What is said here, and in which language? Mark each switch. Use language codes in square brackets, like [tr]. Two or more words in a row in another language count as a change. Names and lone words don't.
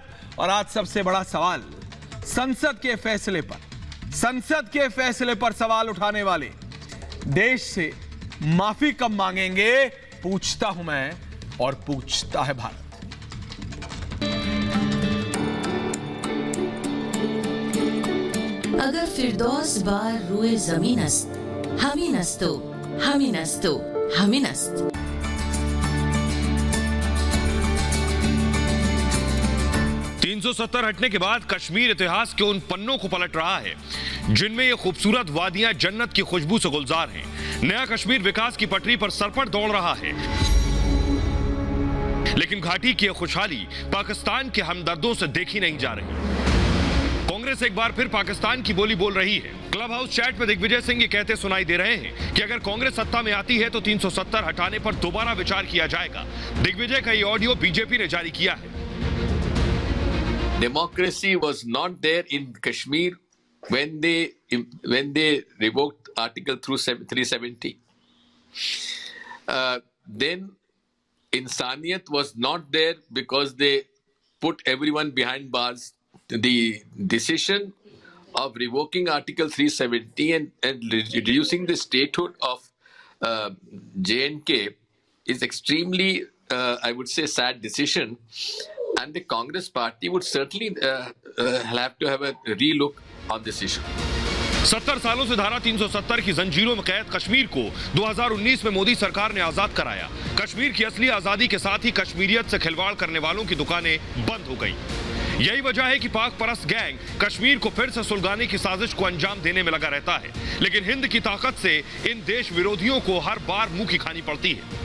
[hi] और आज सबसे बड़ा सवाल, संसद के फैसले पर सवाल उठाने वाले देश से माफी कब मांगेंगे? पूछता हूं मैं और पूछता है भारत। [fa] اگر فردوس بر روی زمین است همین است و همین است و همین است. [hi] 370 हटने के बाद कश्मीर इतिहास के उन पन्नों को पलट रहा है जिनमें ये खूबसूरत वादियां जन्नत की खुशबू से गुलजार हैं। नया कश्मीर विकास की पटरी पर सरपट दौड़ रहा है, लेकिन घाटी की यह खुशहाली पाकिस्तान के हमदर्दों से देखी नहीं जा रही। कांग्रेस एक बार फिर पाकिस्तान की बोली बोल रही है। क्लब हाउस चैट में दिग्विजय सिंह ये कहते सुनाई दे रहे हैं कि अगर कांग्रेस सत्ता में आती है तो 370 हटाने पर दोबारा विचार किया जाएगा। दिग्विजय का ये ऑडियो बीजेपी ने जारी किया है। [en] Democracy was not there in Kashmir when they revoked Article 370. Then Insaniyat was not there because they put everyone behind bars. The decision of revoking Article 370 and reducing the statehood of J&K is extremely, I would say, sad decision. And the Congress party would certainly have to have a relook on this issue. [hi] 70 सालों से धारा 370 की जंजीरों में कैद कश्मीर को 2019 में मोदी सरकार ने आजाद कराया। कश्मीर की असली आजादी के साथ ही कश्मीरियत से खिलवाड़ करने वालों की दुकानें बंद हो गई। यही वजह है कि पाक परस्त गैंग कश्मीर को फिर से सुलगाने की साजिश को अंजाम देने में लगा रहता है, लेकिन हिंद की ताकत से इन देश विरोधियों को हर बार मुंह की खानी पड़ती है।